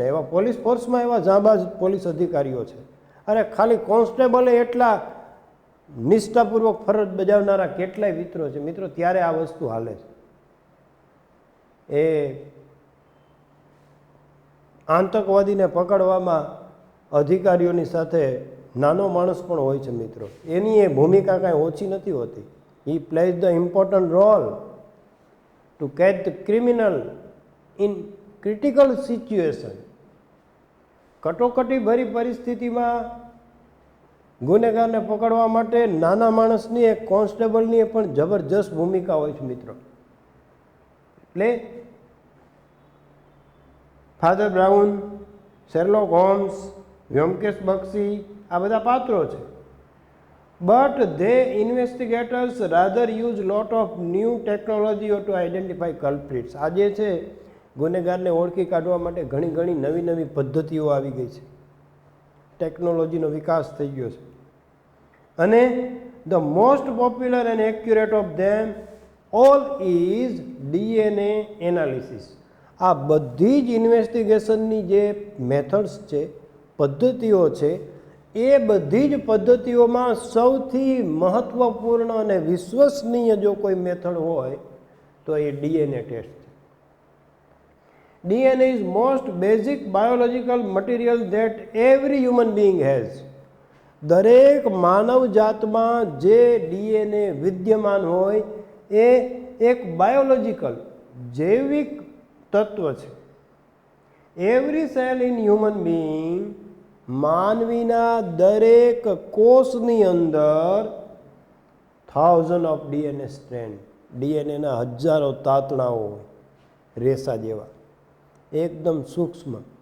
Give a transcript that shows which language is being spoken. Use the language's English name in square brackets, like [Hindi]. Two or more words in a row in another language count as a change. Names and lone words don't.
[Gujarati] એવા પોલીસ ફોર્સમાં એવા જાંબાજ પોલીસ અધિકારીઓ છે. અરે ખાલી કોન્સ્ટેબલે એટલા નિષ્ઠાપૂર્વક ફરજ બજાવનારા કેટલાય મિત્રો છે મિત્રો. ત્યારે આ વસ્તુ હાલે છે. એ આતંકવાદીને પકડવામાં અધિકારીઓની સાથે નાનો માણસ પણ હોય છે મિત્રો. એની એ ભૂમિકા કાંઈ ઓછી નથી હોતી. [English] He plays the important role to catch the criminal in critical situation. [Gujarati] કટોકટી ભરી પરિસ્થિતિમાં ગુનેગારને પકડવા માટે નાના માણસની, એક કોન્સ્ટેબલની પણ જબરજસ્ત ભૂમિકા હોય છે મિત્રો. એટલે ફાધર બ્રાઉન, શેરલોક હોમ્સ, વ્યોમકેશ બક્ષી, આ બધા પાત્રો છે. [English] But they investigators rather use lot of new technology to identify culprits. [Gujarati] આજે છે ગુનેગારને ઓળખી કાઢવા માટે ઘણી નવી નવી પદ્ધતિઓ આવી ગઈ છે. ટેકનોલોજીનો વિકાસ થઈ ગયો છે. [English] અને the most popular and accurate of them all is DNA analysis. [Gujarati] આ બધી જ ઇન્વેસ્ટિગેશનની જે મેથડ્સ છે, પદ્ધતિઓ છે, એ બધી જ પદ્ધતિઓમાં સૌથી મહત્વપૂર્ણ અને વિશ્વસનીય જો કોઈ મેથડ હોય તો એ DNA ટેસ્ટ છે. [English] DNA is most basic biological material that every human being has. [Gujarati] દરેક માનવ જાતમાં જે DNA વિદ્યમાન હોય એ એક બાયોલોજિકલ, જૈવિક તત્વ છે. [English] every cell in human being, [Gujarati] માનવીના દરેક કોષની અંદર [English] 1000 of DNA strand, [Gujarati] DNAના હજારો તાતણાઓ હોય, રેસા જેવા, એકદમ સૂક્ષ્મ.